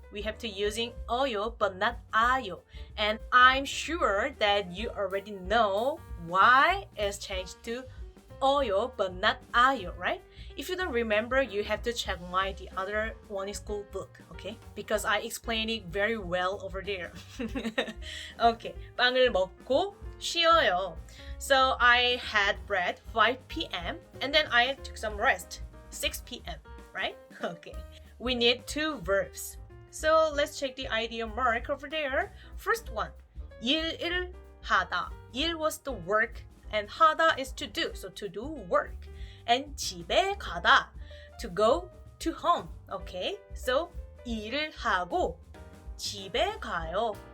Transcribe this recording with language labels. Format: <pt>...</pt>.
<en>We have to using 어요 but not 아요. And I'm sure that you already know why it's changed to 어요 but not 아요, right? If you don't remember, you have to check the other Wonnie School book, okay? Because I explain it very well over there.</en> <ko>Okay, 빵을 먹고 쉬어요.</ko> <en>So I had bread 5 p.m. and then I took some rest 6 p.m., right? Okay, we need two verbs. So let's check the idea mark over there. First one,</en> <ko>일을 하다.</ko> <en>일 was the work and 하다 is to do, so to do work. And</en> <ko>집에 가다,</ko> <en>to go to home. Okay, so</en> <ko>일을 하고 집에 가요.</ko>